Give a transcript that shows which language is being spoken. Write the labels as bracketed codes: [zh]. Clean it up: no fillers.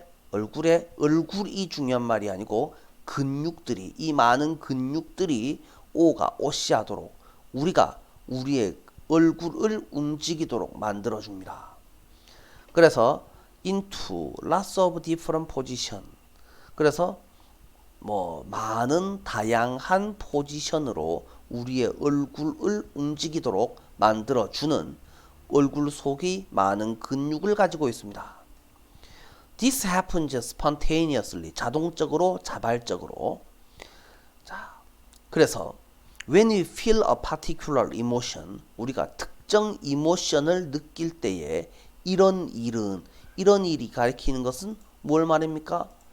[ko] 얼굴이 중요한 말이 아니고 근육들이, 이 많은 근육들이 오가 오시하도록 우리가 우리의 얼굴을 움직이도록 만들어줍니다. 그래서 [en] into lots of different position. [ko] 그래서 많은 다양한 포지션으로 우리의 얼굴을 움직이도록 만들어주는 얼굴 속이 많은 근육을 가지고 있습니다. [en] This happens spontaneously. [ko] 자동적으로, 자발적으로. 자, 그래서 [en] when we feel a particular emotion, [ko] 우리가 특정 이모션을 느낄 때에 이런 일이 가리키는 것은 뭘 말입니까?